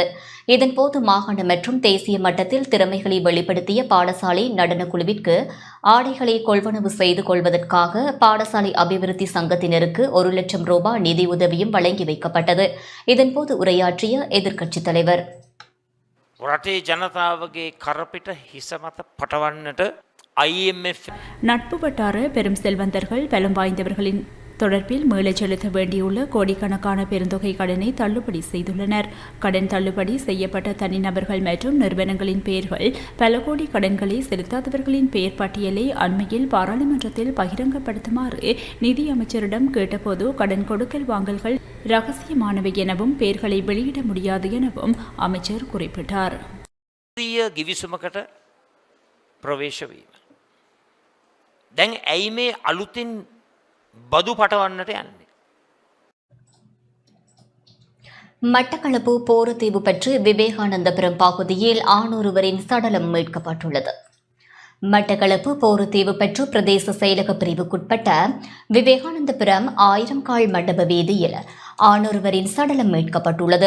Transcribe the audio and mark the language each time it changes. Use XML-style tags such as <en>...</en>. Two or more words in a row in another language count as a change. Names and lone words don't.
<ta>இதன்போது மாகாண மற்றும் தேசிய மட்டத்தில் திறமைகளை வெளிப்படுத்திய பாடசாலை நடனக்குழுவிற்கு ஆடைகளை கொள்வனவு செய்து கொள்வதற்காக பாடசாலை அபிவிருத்தி சங்கத்தினருக்கு 1 லட்சம் ரூபாய் நிதியுதவியும் வழங்கி வைக்கப்பட்டது. இதன்போது உரையாற்றிய எதிர்க்கட்சித் தலைவர்,</ta> <si>රටේ ජනතාවගේ කරපිට හිස මත පටවන්නට IMF</si> <ta>நட்பு வட்டார பெரும் செல்வந்தர்கள் பலம் வாய்ந்தவர்களின் தொடர்பில் மீளச் செலுத்த வேண்டியுள்ள கோடிக்கணக்கான பெருந்தொகை கடனை தள்ளுபடி செய்துள்ளனர். கடன் தள்ளுபடி செய்யப்பட்ட தனிநபர்கள் மற்றும் நிறுவனங்களின் பெயர்கள் பல கோடி கடன்களை செலுத்தாதவர்களின் பெயர் பட்டியலை அண்மையில் பாராளுமன்றத்தில் பகிரங்கப்படுத்துமாறு நிதி அமைச்சரிடம் கேட்டபோது கடன் கொடுக்கல் வாங்கல்கள் ரகசியமானவை எனவும் பெயர்களை வெளியிட முடியாது எனவும் அமைச்சர் குறிப்பிட்டார்.</ta> <si>ගිවිසුමකට ප්‍රවේශ වීම. දැන් ඇයි මේ අලුතින් බදු පටවන්නට යන්නේ?</si> <ta>மட்டக்களப்பு போரத்தீவு பற்றி விவேகானந்தபுரம் பகுதியில் ஆணொருவரின் சடலம் மீட்கப்பட்டுள்ளது. மட்டக்களப்பு போரத்தீவு பற்று பிரதேச செயலக பிரிவுக்குட்பட்ட விவேகானந்தபுரம் 1000 கால் மண்டப வீதியில் ஆணொருவரின் சடலம் மீட்கப்பட்டுள்ளது.</ta>